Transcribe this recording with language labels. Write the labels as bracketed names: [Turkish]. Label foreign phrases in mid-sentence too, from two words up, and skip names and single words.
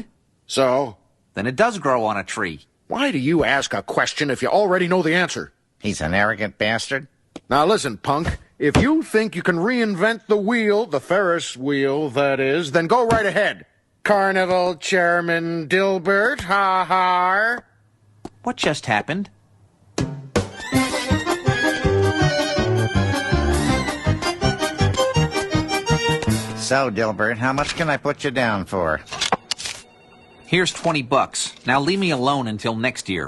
[English] So? Then it does grow on a tree. Why do you ask a question if you already know the answer? He's an arrogant bastard. Now listen, punk. If you think you can reinvent the wheel, the Ferris wheel, that is, then go right ahead. Carnival Chairman Dilbert, ha-ha. What just happened? So, Dilbert, how much can I put you down for? Here's $20. Now leave me alone until next year.